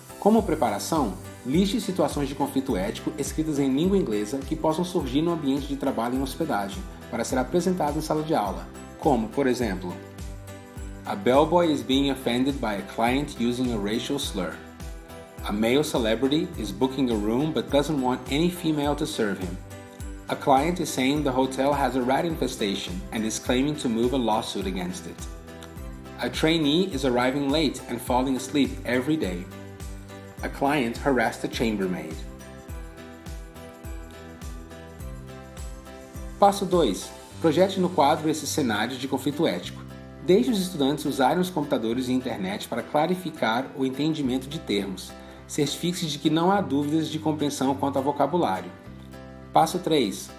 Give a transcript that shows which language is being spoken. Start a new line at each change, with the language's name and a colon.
Portuguese: Como preparação, liste situações de conflito ético escritas em língua inglesa que possam surgir no ambiente de trabalho em hospedagem, para ser apresentado em sala de aula, como, por exemplo,
English: a bellboy is being offended by a client using a racial slur. A male celebrity is booking a room but doesn't want any female to serve him. A client is saying the hotel has a rat infestation and is claiming to move a lawsuit against it. A trainee is arriving late and falling asleep every day. A client harassed a chambermaid.
Portuguese: Passo 2. Projete no quadro esse cenário de conflito ético. Deixe os estudantes usarem os computadores e a internet para clarificar o entendimento de termos. Certifique-se de que não há dúvidas de compreensão quanto ao vocabulário. Passo 3.